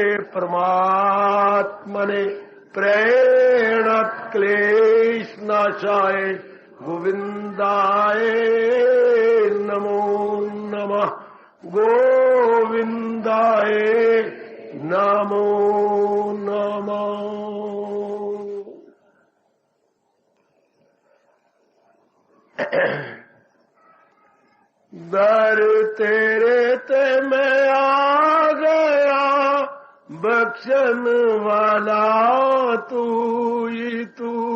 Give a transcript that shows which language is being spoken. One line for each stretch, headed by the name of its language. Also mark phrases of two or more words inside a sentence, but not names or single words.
Sanskrit: परमात्मने प्रेरणक्लेशनाशाय गोविन्दाय नमो नमः। गोविन्दाय नमो नमः।
Punjabi: ਦਰ ਤੇਰੇ ਤੇ ਮੈਂ ਆ ਗਿਆ, ਬਖਸ਼ਣ ਵਾਲਾ ਤੂ ਹੀ ਤੂ।